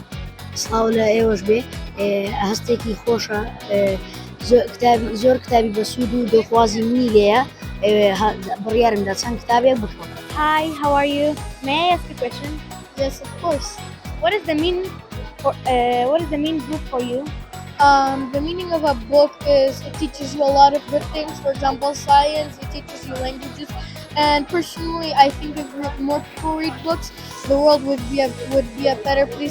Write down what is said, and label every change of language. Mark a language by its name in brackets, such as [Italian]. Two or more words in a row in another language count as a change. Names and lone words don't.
[Central Kurdish] سلااو لە ئێوەش بێ هەستێکی خۆشە زۆر کتابی بەسوود و دڵخوازی منی لێیە بڕیارم دا چەند کتابێک بخۆم. [English] Hi, how are you? May I ask a question? Yes, of course. What is the main book for you? The meaning of a book is it teaches you a lot of good things. For example, science, it teaches you languages. And personally, I think if more people read books, the world would be a better place.